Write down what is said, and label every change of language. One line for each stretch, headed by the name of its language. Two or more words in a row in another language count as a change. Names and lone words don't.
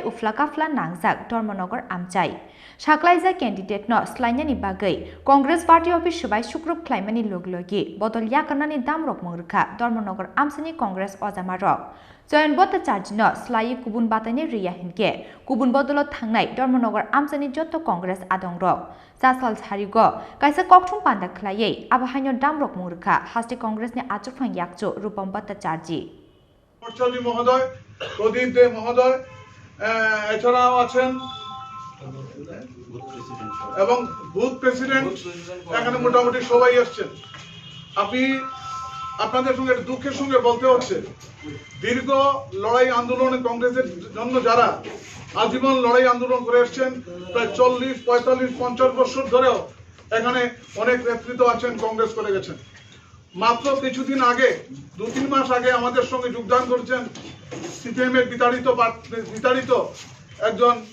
Kok Borok: ufla kafla nangjak Dharmanagar amchai Khlaikha candidate no Swlainani bagai Congress party office Swbai Sukurubh Khlaimani logi bodol yakarnani damrok mungruka Dharmanagar amsani Congress Ojamarok Choyanbota charjino Swlai kubun batane riya hinke kubun bodolot thangnai Dharmanagar amsani joto Congress adongrok jasal charigo kaisa kokthum panda khlaiye abahaino damrok mungruka haste Congress ni achukphang yakcho rupam bata charji
Bangla: পর্চাদি মহোদয় প্রদীপ দে মহোদয় এছাড়াও আছেন এবং বুথ প্রেসিডেন্ট এখানে মোটামুটি সবাই আসছেন আপনি আপনাদের সঙ্গে দুঃখের সঙ্গে বলতে হচ্ছে দীর্ঘ লড়াই আন্দোলনে কংগ্রেসের জন্য যারা আজীবন লড়াই আন্দোলন করে আসছেন প্রায় 40, 45, 50 বছর ধরেও এখানে অনেক নেতৃত্ব আছেন কংগ্রেস করে গেছেন মাত্র কিছুদিন আগে 2-3 মাস আগে আমাদের সঙ্গে যোগদান করেছেন সিপিএম এর বিতাড়িত একজন